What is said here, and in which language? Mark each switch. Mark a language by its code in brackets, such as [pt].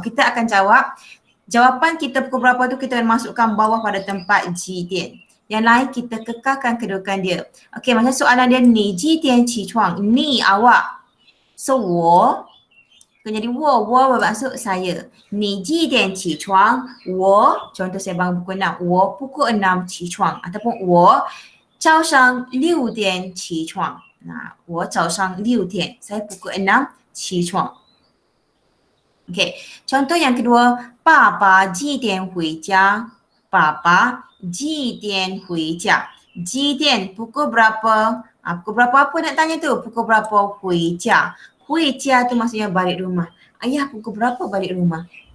[ms] Kita akan jawab, jawapan kita pukul berapa tu kita masukkan bawah pada tempat 几点. Yang lain kita kekalkan kedudukan dia. Okey, macam soalan dia, [zh] 你几点起床? [ms] Ni awak. So 我 jadi 我 bermaksud saya. [zh] 你几点起床?我 [ms] contoh saya bangun pukul 6. [zh] 我 [ms] pukul 6 [zh] 起床 [ms] ataupun [zh] 我早上6点起床. 我早上6点, [ms] saya pukul 6 [zh] 起床. [ms] Okey, contoh yang kedua, [zh] 爸爸几点回家? 爸爸几点回家? 几点 [ms] pukul berapa? Pukul berapa apa nak tanya tu? Pukul berapa 回家? 回家tu maksudnya balik rumah. Ayah pukul berapa balik rumah?